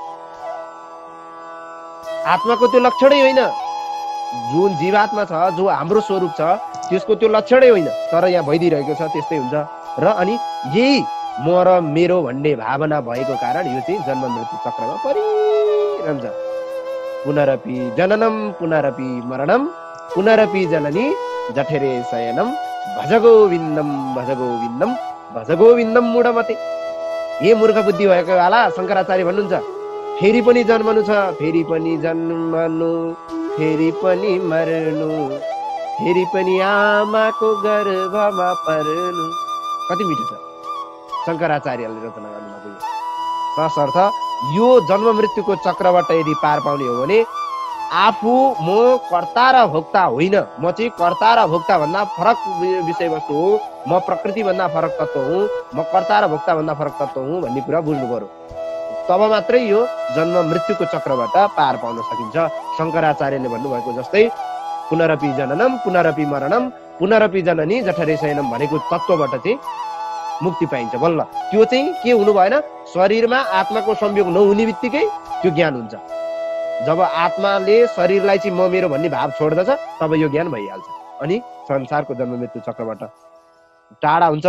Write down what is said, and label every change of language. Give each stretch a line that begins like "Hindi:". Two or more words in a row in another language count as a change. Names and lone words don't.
Nepali: आत्माको त्यो लक्षणै होइन। जुन जीवात्मा छ, जो हाम्रो स्वरूप छ, त्यसको त्यो लक्षणै होइन। तर यहाँ भइदिइरहेको छ त्यस्तै हुन्छ। र अनि यही म र मेरो भन्ने भावना भएको कारण यो चाहिँ जन्म मृत्यु चक्रमा परिरहन्छ।
Sanskrit: पुनरपि जननम पुनरपि मरणम पुनरपि जननी जठरे शयनम भज गोविन्दम भज गोविन्दम भज गोविन्दम मूढमते।
Nepali: हे मूर्ख बुद्धि भएको वाला, शङ्कराचार्य भन्नुहुन्छ फेरि पनि जन्मनु छ, फेरि पनि जन्मनु, फेरि पनि मर्नु, फेरि पनि आमाको गर्भमा पर्नु। कति मिठो छ शङ्कराचार्यले रचना गर्नुभएको। तसर्थ यो जन्म मृत्युको चक्रबाट यदि पार पाउने हो भने आफू म कर्ता र भोक्ता होइन, म चाहिँ कर्ता र भोक्ता भन्दा फरक विषयवस्तु हो, म प्रकृति भन्दा फरक तत्त्व हुँ, म कर्ता र भोक्ता भन्दा फरक तत्त्व हुँ भन्ने कुरा बुझ्नु पर्यो। तब मात्रै यो जन्म मृत्युको चक्रबाट पार पाउन सकिन्छ। शङ्कराचार्यले भन्नुभएको जस्तै
Sanskrit: पुनरपि जननम पुनरपि मरणम पुनरपि जननी जठरे शयनम
Nepali: भनेको तत्त्वबाट चाहिँ मुक्ति पाइन्छ बल्ल। त्यो चाहिँ के हुनु भएन, शरीरमा आत्माको संयोग नहुने बित्तिकै त्यो ज्ञान हुन्छ। जब आत्माले शरीरलाई चाहिँ म मेरो भन्ने भाव छोड्दछ तब यो ज्ञान भइहाल्छ। अनि संसारको जन्म मृत्यु चक्रबाट टाढा हुन्छ।